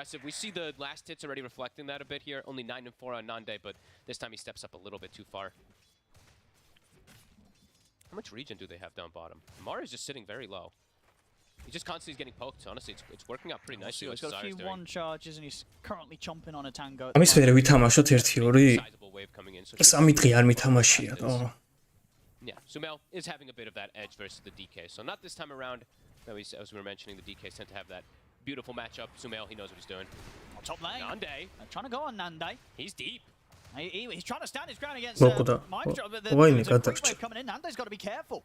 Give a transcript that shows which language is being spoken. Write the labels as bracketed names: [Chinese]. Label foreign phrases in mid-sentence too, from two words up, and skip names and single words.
[English] We see the last hits already reflecting that a bit here. Only 9 and 4 on Nande, but this time he steps up a little bit too far. How much regen do they have down bottom? Amar is just sitting very low. He just constantly is getting poked. Honestly, it's working out pretty nicely. He's got a few one charges, and he's currently chomping on a tango. [Georgian] ამის მერე ვითამაშოთ 1-2. სამი დღე არ მითამაშია. [English] Yeah, Sumail is having a bit of that edge versus the DK. So not this time around. As we were mentioning, the DKs tend to have that beautiful matchup. Sumail, he knows what he's doing. On top lane. Nande. Trying to go on Nande. He's deep. He's trying to stand his ground against Mike, but there's a quick wave coming in. Nande's got to be careful.